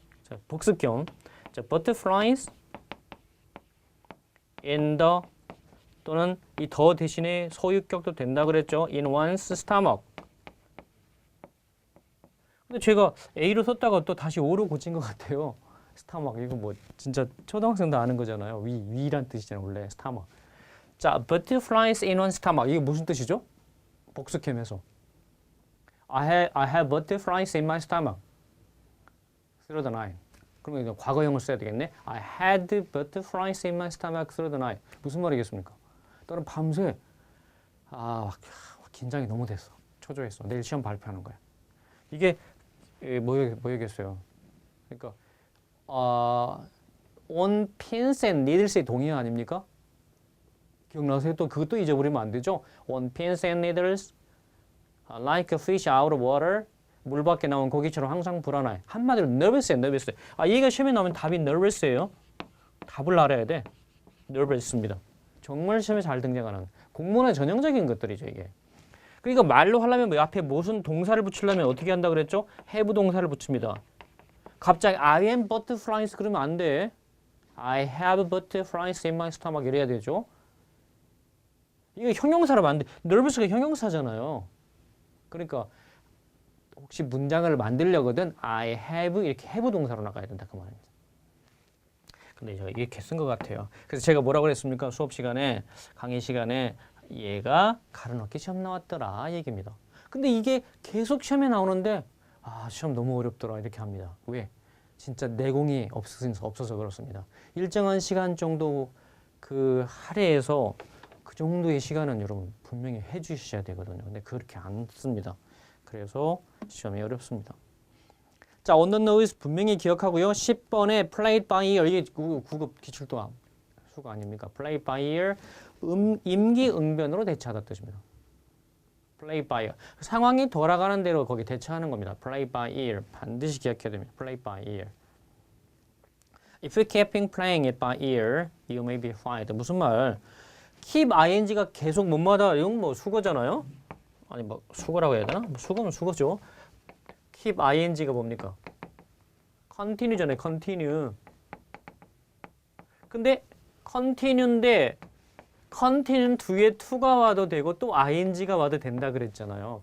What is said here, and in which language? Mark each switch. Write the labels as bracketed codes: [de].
[ko] 자, 복습 겸 자, [en] butterflies in the [ko] 또는 이 더 대신에 소유격도 된다 그랬죠. [en] in one's stomach. [ko] 근데 제가 A로 썼다가 또 다시 O로 고친 것 같아요. 스타막 이거 뭐 진짜 초등학생도 아는 거잖아요. 위란 뜻이잖아요. 원래 스타막. [en] 자, butterflies in one's stomach. [ko] 이게 무슨 뜻이죠? 복습형에서 [en] I have butterflies in my stomach. through the night. [ko] 그러면 이제 과거형을 써야 되겠네. [en] I had butterflies in my stomach through the night. [ko] 무슨 말이겠습니까? 나는 밤새 긴장이 너무 됐어. 초조했어. 내일 시험 발표하는 거야. 이게 뭐겠어요? 그러니까 [en] on pins and needles [ko] 의 동의어 아닙니까? 기억나세요? 또 그것도 잊어버리면 안 되죠. [en] on pins and needles like a fish out of water [ko] 물 밖에 나온 고기처럼 항상 불안해. 한마디로 nervous예요. [en] nervous. [ko] 얘가 시험에 나오면 답이 nervous예요. 답을 알아야 돼. nervous입니다. 정말 시험에 잘 등장하는 공문의 전형적인 것들이죠, 이게. 그러니까 말로 하려면 앞에 무슨 동사를 붙이려면 어떻게 한다 그랬죠? have 동사를 붙입니다. 갑자기 [en] I am butterflies [ko] 그러면 안 돼. [en] I have butterflies in my stomach [ko] 이래야 되죠. 이거 형용사로 만들 nervous가 형용사잖아요. 그러니까 혹시 문장을 만들려거든 I have 이렇게 have 동사로 나가야 된다 그 말입니다. 근데 제가 이렇게 쓴 것 같아요. 그래서 제가 뭐라고 그랬습니까? 수업 시간에 강의 시간에 얘가 가르넣기 시험 나왔더라 얘기입니다. 근데 이게 계속 시험에 나오는데 시험 너무 어렵더라 이렇게 합니다. 왜? 진짜 내공이 없어서 그렇습니다. 일정한 시간 정도 그 할애해서 그 정도의 시간은 여러분 분명히 해주셔야 되거든요. 근데 그렇게 안 씁니다. 그래서 시험이 어렵습니다. 자, [en] on the nose [ko] 분명히 기억하고요. 10번에 [en] played by ear [ko] 이게 9급 기출도 수가 아닙니까? [en] played by ear [ko] 임기응변으로 대처하다 뜻입니다. [en] play by ear [ko] 상황이 돌아가는 대로 거기 대처하는 겁니다. play by ear 반드시 기억해야 됩니다. [en] play by ear. If you keep playing it by ear, you may be fired. [ko] 무슨 말? keep ing가 계속 뭐마다 이건 뭐 수거잖아요. 아니 뭐 수거라고 해야 되나? 뭐 수거면 수거죠. keep ing가 뭡니까? continue잖아요. [en] continue. [ko] 근데 continue인데 continue는 뒤에 to가 와도 되고 또 ing가 와도 된다 그랬잖아요.